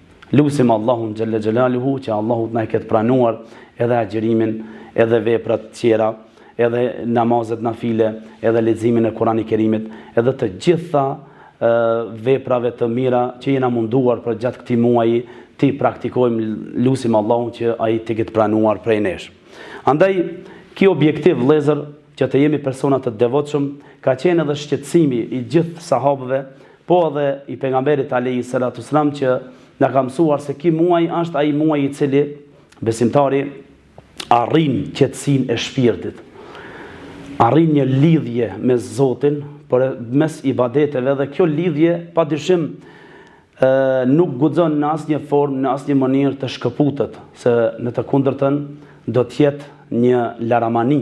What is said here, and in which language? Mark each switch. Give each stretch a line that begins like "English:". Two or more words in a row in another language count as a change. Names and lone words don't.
Albanian: Lusim Allahun
Arabic: جل جلاله
Albanian: që Allahu na e ketë pranuar edhe agjërimin, edhe veprat tjera, edhe namazet nafile, edhe leximin e Kuranit Kerimit, edhe të gjitha veprave të mira që jena munduar për gjatë këtij muaji ti praktikojmë. Lusim Allahun që ai të ketë pranuar prej nesh. Andaj ky objektiv vëllezër që të jemi persona të devotshëm ka qenë edhe shqetësimi i gjithë sahabëve, po edhe i pejgamberit
Arabic: عليه الصلاة والسلام
Albanian: që na ka mësuar se ky muaj është ai muaj i cili besimtari arrin qetësinë e shpirtit, arrin një lidhje me Zotin por mes ibadeteve, dhe kjo lidhje padyshim nuk guxon në asnjë formë, në asnjë mënyrë të shkëputet, se në të kundërtën do të jetë një laramani.